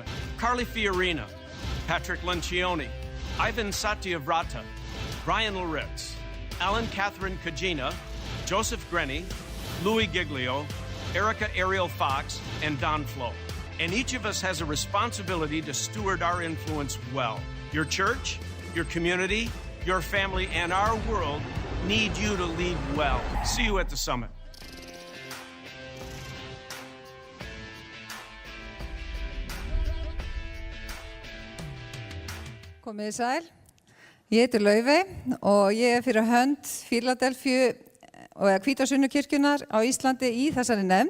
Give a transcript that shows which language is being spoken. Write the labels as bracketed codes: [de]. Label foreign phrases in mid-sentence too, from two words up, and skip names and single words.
[en] Carly Fiorina, Patrick Lencioni, Ivan Satyavrata, Brian Loritz, Alan Catherine Kajina, Joseph Grenny, Louis Giglio, Erica Ariel Fox, and Don Flo. And each of us has a responsibility to steward our influence well. Your church, your community, your family, and our world need you to lead well. See you at the summit. [is] Komið sæl. Ég heiti Laufey og ég fyrir hönd Fíladelfíu og Hvítasunnu-kirkjunnar á Íslandi í þessari nefnd.